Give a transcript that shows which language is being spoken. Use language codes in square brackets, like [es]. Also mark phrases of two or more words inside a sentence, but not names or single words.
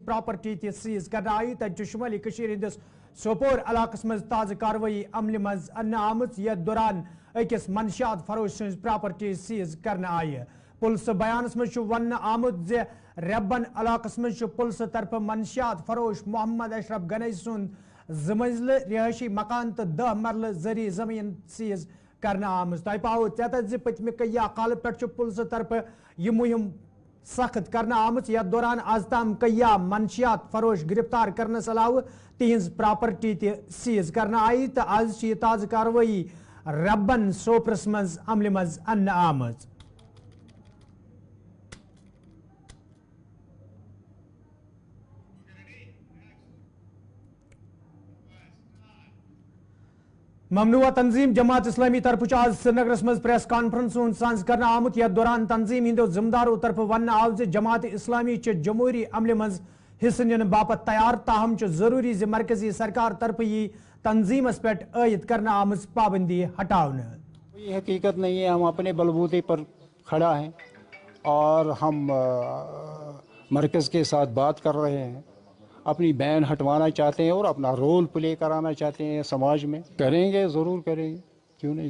[ks] پراپرٹی تہ سیز کرنے آئی تجہ شمالی کشیر ہندس سوپور علاقس مز تازہ کاروی عمل مز ان آمت یتھ دوران اکس منشیات فروش سن پراپرٹی سیز کرنے آئی پولیس بیانس مز ون آمت زِ ریبن علاقس مز پولیس طرف منشیات فروش محمد اشرف گنئی سن زمنزل رہائشی مکان تو 10 مرلہ زرعی زمین سیز کرنے آمت تہ پاو ژےٚ زِ پتمہ کیا کال پہ پولیس طرف یہ مہم سخت کرنے آمت یتھ دوران آز تام کیا منشیات فروش گرفتار کرنس علاوہ تہذ پراپرٹی تہ سیز کرنے آئی تو آز یہ تازہ کاروی ربن سوپرس مز عمل مز ان آمت ممنوعہ تنظیم جماعت اسلامی طرف آز سری نگرس مز [en] press conference [ks] سانز کرنے آمت یتھ دوران تنظیم ہندو ذمہ داروں طرف ون آو زِ جماعت اسلامی چہ جمہوری عمل مز حصہ نن باپت تیار تاہم ضروری زِ مرکزی سرکار طرف یہ تنظیمس پہ عائد کرنے آمز پابندی ہٹاؤن [ur] کوئی حقیقت نہیں ہے ہم اپنے بلبوتے پر کھڑا ہیں اور ہم مرکز کے ساتھ بات کر رہے ہیں اپنی بین ہٹوانا چاہتے ہیں اور اپنا [en] role play [ur] کرانا چاہتے ہیں سماج میں کریں گے ضرور کریں گے کیوں نہیں